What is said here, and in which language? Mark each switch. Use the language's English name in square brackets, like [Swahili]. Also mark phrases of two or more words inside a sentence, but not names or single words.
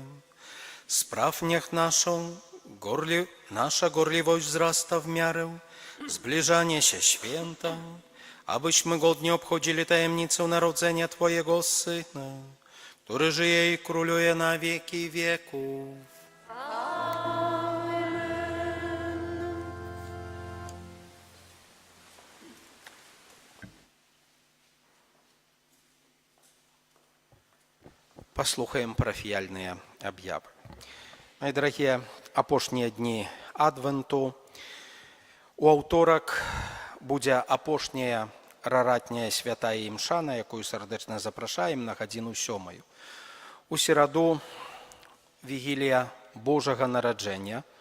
[Polish] Spraw niech nasza gorliwość wzrasta w miarę zbliżania się święta, abyśmy godnie obchodzili tajemnicę narodzenia Twojego Syna, który żyje i króluje na wieki wieków. [Belarusian] Послухаем парафіяльныя аб'явы. [Russian] Мои дорогие, [Belarusian] апошнія дні Адвенту. У аўторак будзе апошняя раратняя святая імша, на якую сардэчна запрашаем на гадзіну 7. У сераду вігілія Божага нараджэння.